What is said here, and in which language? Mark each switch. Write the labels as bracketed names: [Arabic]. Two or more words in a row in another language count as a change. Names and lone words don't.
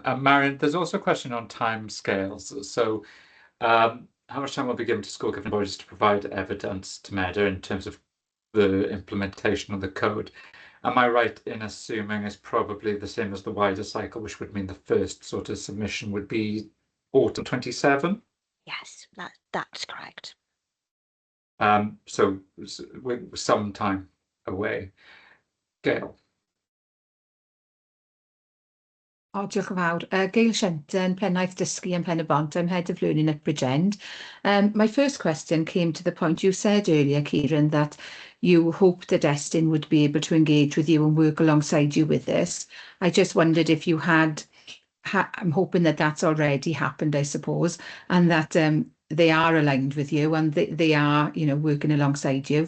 [English] Marion, there's also a question on time scales. So how much time will be given to school governing bodies to provide evidence to Medr in terms of the implementation of the code? Am I right in assuming it's probably the same as the wider cycle, which would mean the first sort of submission would be autumn 27? Yes, that's correct. So we're some time away. Gail. [Welsh] O, diolch yn fawr. Gail Shenton, Pennaeth Dysgu and Pen y Bont. [English] I'm Head of Learning at Bridgend. My first question came to the point you said earlier, Kieran, that you hoped that Estyn would be able to engage with you and work alongside you with this. I just wondered if you had, I'm hoping that that's already happened, I suppose, and that they are aligned with you and they are, you know, working alongside you.